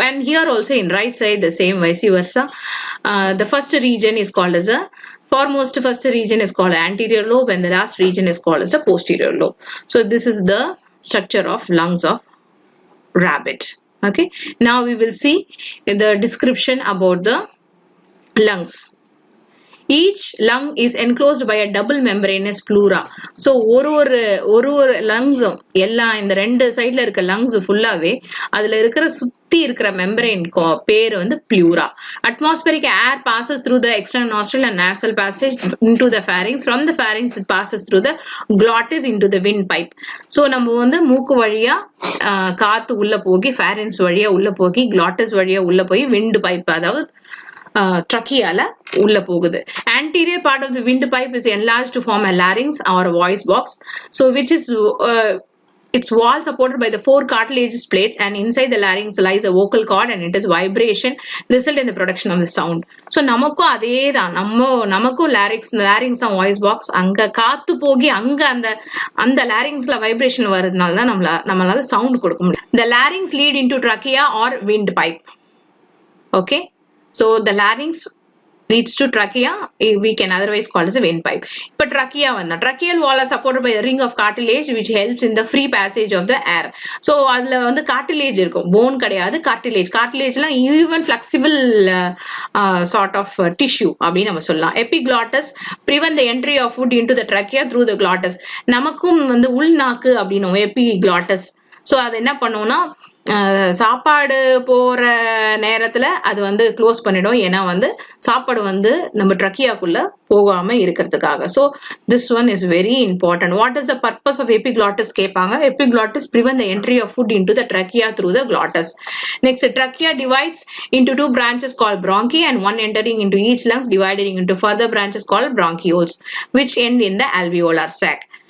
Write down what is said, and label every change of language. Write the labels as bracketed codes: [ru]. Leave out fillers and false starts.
[en] And here also in right side the same, vice versa. The first region is called as a first region is called anterior lobe, and the last region is called as a posterior lobe. So this is the structure of lungs of rabbit. Okay, now we will see the description about the lungs. Each lung is enclosed by a double membranous pleura. [ta] So ஒரு lungs எல்லாம் இந்த ரெண்டு சைடுல இருக்க lungs ஃபுல்லாவே அதுல இருக்கிற சுத்தி இருக்கிற membrane பேர் வந்து pleura. [en] Atmospheric air passes through the external nostril and nasal passage into the pharynx. From the pharynx it passes through the glottis into the windpipe. [ta] So நம்ம வந்து மூக்கு வழியா காத்து உள்ள போகி pharynx வழியா உள்ள போகி glottis வழியா உள்ள போய் windpipe அதாவது tracheala ulla pogudhu. [en] Anterior part of the windpipe is enlarged to form a larynx or a voice box, so which is its wall supported by the four cartilaginous plates, and inside the larynx lies a vocal cord, and it is vibration result in the production of the sound. [ta] So namakku adhe dhaan namakku larynx தான் voice box. anga kaathu pogi anga அந்த larynxல vibration வரதுனால தான் நம்மளால sound கொடுக்க முடியும். [en] The larynx lead into trachea or windpipe. Okay, so the larynx leads to trachea, we can otherwise call as a windpipe. But trachea tracheal wall is supported by a ring of cartilage which helps in the free passage of the air. [ta] So அதுல வந்து cartilage இருக்கும், bone கிடையாது, cartilage லாம் even flexible sort of tissue அப்படி நம்ம சொல்லலாம். [en] Epiglottis prevent the entry of food into the trachea through the glottis. [ta] நமக்கும் வந்து உள்நாக்கு அப்படினோம் epiglottis. So அது என்ன பண்ணும்னா சாப்பாடு போற நேரத்துல அது வந்து க்ளோஸ் பண்ணிடும், ஏன்னா வந்து சாப்பாடு வந்து நம்ம ட்ரக்கியாக்குள்ள போகாம இருக்கிறதுக்காக. [en] So this one is very important. What is the purpose of epiglottis கேட்பாங்க. Epiglottis prevent the entry of food into the trachea through the glottis. Next, trachea divides into two branches called bronchi, and one entering into each lungs, dividing into further branches called bronchioles, which end in the alveolar sac.